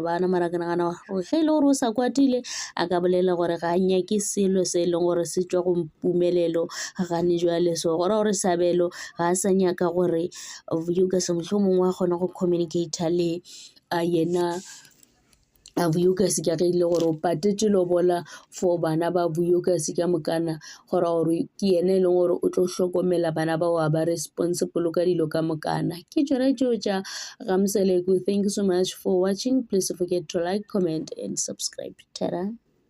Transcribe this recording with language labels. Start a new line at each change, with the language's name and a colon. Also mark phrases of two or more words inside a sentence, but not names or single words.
Northern Sotho: bana mara ke nagana gore ge e le gore o sa kwatile a ka bolela gore ga a nyake selo se e leng gore se tšwa go Mpumelelo gane jwale so go ra gore Sabelo ga a sa nyaka gore Vuyokasi mohlomongwe a kgona go communicata le yena a Vuyokasi ka ge ile gore o patetše lobola for bana ba Vuyokasi ka mokana gore ke yena e leng gore o tlo hlokomela bana bao a ba responsible ka dilo ka mokana. Ke tšona tšeo tša Gamseleku.
English: Thank you so much for watching. Please don't forget to like, comment and subscribe. Ta-da.